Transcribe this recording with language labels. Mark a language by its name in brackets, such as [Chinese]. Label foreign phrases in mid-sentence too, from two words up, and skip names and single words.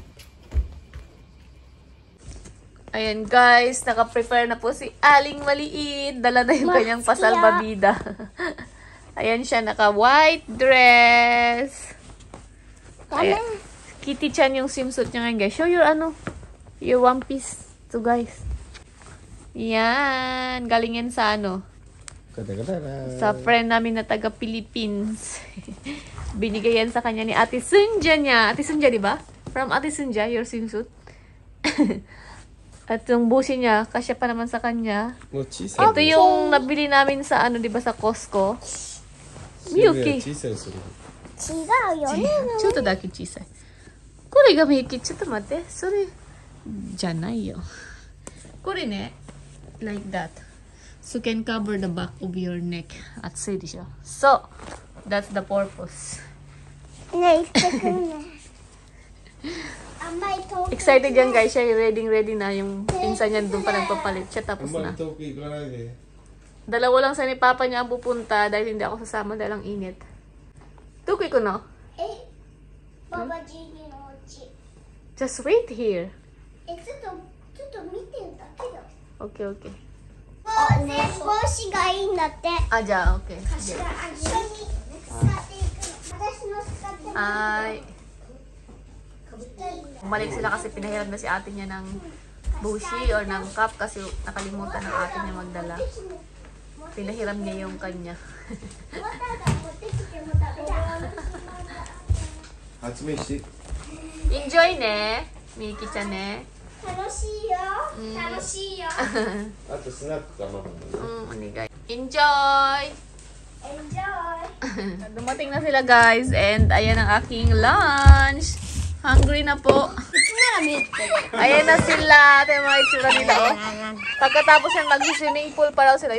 [Filipino] Ayan guys, naka-prepare na po si Aling Maliit. Dala na yung kanyang pasalbabida. Ayan siya, naka-white dress. Ayan. Kitty-chan yung swimsuit niya ngayon guys. [English] Show your your one piece to guys. [Filipino] Yan, galing yan sa sa friend namin na taga Philippines. Binigay yan sa kanya ni Ate Sunja niya. Ate Sunja, di ba? [English] From Ate Sunja, your swimsuit. [Filipino] At yung busi niya, kasya pa naman sa kanya. Ito yung nabili namin sa di ba sa Costco? Miyuki. [Japanese] 違うよね。ちょっとだけ小さい。これがMiyuki。ちょっと待って。それじゃないよ。これね、 [English] like that. So can cover the back of your neck. [Japanese] 熱いでしょ。 [English] So, that's the purpose. [Japanese] ね、行ってくるね。あんまり遠く。 [Filipino] Excited yan guys. Siya ready na yung pinsan niya doon pa nagpapalit. Siya tapos na. Dalawa lang sa ni Papa niya ang pupunta dahil hindi ako sasama dahil ang init. Tukoy ko no? [Japanese] Eh, Baba Gigi のお家。 [English] Just wait here. [Japanese] ちょっと見てるだけだ。 [English] Okay, okay. [Japanese] 帽子がいいんだって。 Ah, ja, okay. 一緒に使っていくの。私の使っても。 Ay. [Filipino] Bumalik sila kasi pinahiram na si ate niya ng bushi or ng cup kasi nakalimutan ng ate niya magdala. Pinahiram niya yung kanya. Enjoy ne, Miki-chan ne. 楽しいよ。楽しいよ。 [English] Enjoy! Enjoy. [Filipino] Dumating na sila guys and ayan ang aking lunch. Hungry na po. Ayan na sila. Ito yung mga itsura nila. Oh. Pagkatapos yan mag-swimming pool pa raw sila.